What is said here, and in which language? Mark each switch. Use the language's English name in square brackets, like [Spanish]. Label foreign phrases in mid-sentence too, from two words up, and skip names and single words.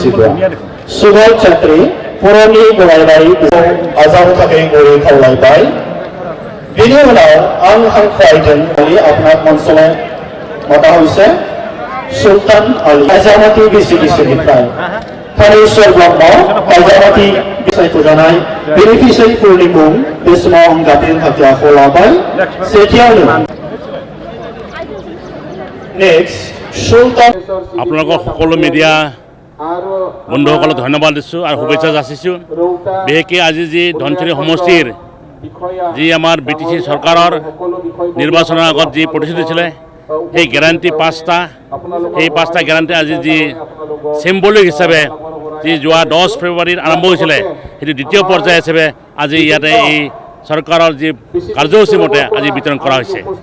[Bodo] सुबल छात्री पुरनि गलायनाय आजाव थाखाय गरि खावलायबाय बेनि उनाव आं हांख्रायदों आपनाक मनसलाय माबा हइसे सुल्तान आली आजामाती बिसिगिसिनिफ्राय थानेश्वर ब्रह्म आजामाती बिसायख'जानाय बेनिफिसियारिफोरनि मुं बे समाव आं गाबज्रिनो थाखाय आखायाव लाबाय सेथियावनो नेक्स्ट सुल्तान [Assamese] আপোনালোকৰ সকলো মিডিয়া বন্ধুসকলক ধন্যবাদ দিছোঁ আৰু শুভেচ্ছা যাচিছোঁ বিশেষকৈ আজি যি ধনচিৰি সমষ্টিৰ যি আমাৰ BTC চৰকাৰৰ নিৰ্বাচনৰ আগত যি প্ৰতিশ্ৰুতি দিছিলে সেই গেৰাণ্টি পাঁচটা সেই পাঁচটা গেৰাণ্টি আজি যি চিম্বলিক হিচাপে যি যোৱা 10 ফেব্ৰুৱাৰীত আৰম্ভ হৈছিলে সেইটো দ্বিতীয় পৰ্যায় হিচাপে আজি ইয়াতে এই চৰকাৰৰ যি কাৰ্যসূচী মতে আজি বিতৰণ কৰা হৈছে